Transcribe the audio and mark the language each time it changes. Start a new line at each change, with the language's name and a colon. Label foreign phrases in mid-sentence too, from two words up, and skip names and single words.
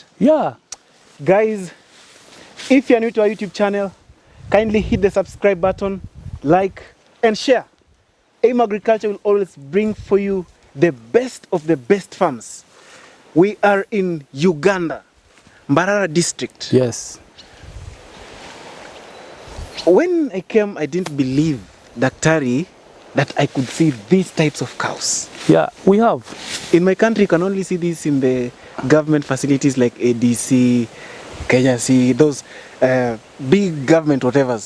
English: Yeah. Guys, if you're new to our YouTube channel, kindly hit the subscribe button, like, and share. AIM Agriculture will always bring for you the best of the best farms. We are in Uganda. Mbarara district. Yes. When I came, I didn't believe, Daktari, that I could see these types of cows. Yeah, we have. In my country, you can only see this in the government facilities like ADC, KNC, those big government whatevers.